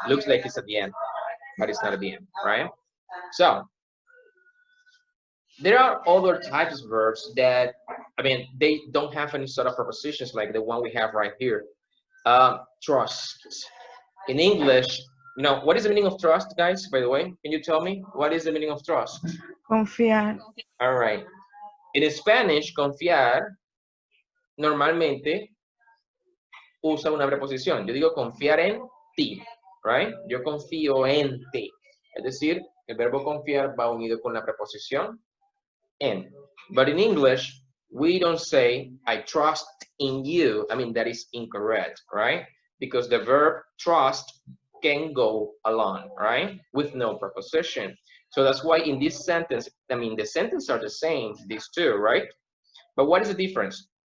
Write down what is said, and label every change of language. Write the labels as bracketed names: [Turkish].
[English] Looks like it's at the end, but it's not at the end, right? So there are other types of verbs that, I mean, they don't have any sort of prepositions like the one we have right here. Trust. In English, you know, what is the meaning of trust, guys, by the way? Can you tell me? What is the meaning of trust? [Spanish] Confiar. [English] All right. [Spanish] In Spanish, confiar normalmente usa una preposición. Yo digo confiar en ti, [English] right? [Spanish] Yo confío en ti. Es decir, el verbo confiar va unido con la preposición en. [English] But in English, we don't say, I trust in you. I mean, that is incorrect, right? Because the verb trust can go along, right? With no preposition. So that's why in this sentence, I mean, the sentences are the same, these two, right? But what is the difference?